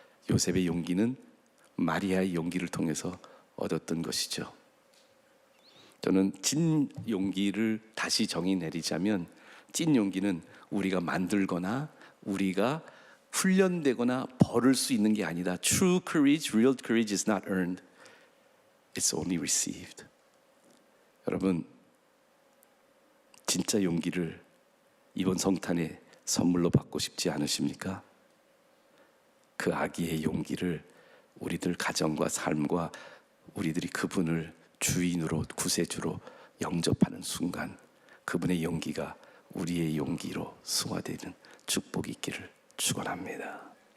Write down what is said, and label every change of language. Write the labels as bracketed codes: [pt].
[ko] 요셉의 용기는 마리아의 용기를 통해서 얻었던 것이죠. 저는 찐 용기를 다시 정의 내리자면, 찐 용기는 우리가 만들거나 우리가 훈련되거나 벌을 수 있는 게 아니다. [en] True courage, real courage is not earned. It's only received. [ko] 여러분, 진짜 용기를 이번 성탄에 선물로 받고 싶지 않으십니까? 그 아기의 용기를 우리들 가정과 삶과 우리들이 그분을 주인으로, 구세주로 영접하는 순간 그분의 용기가 우리의 용기로 승화되는 축복이 있기를 축원합니다.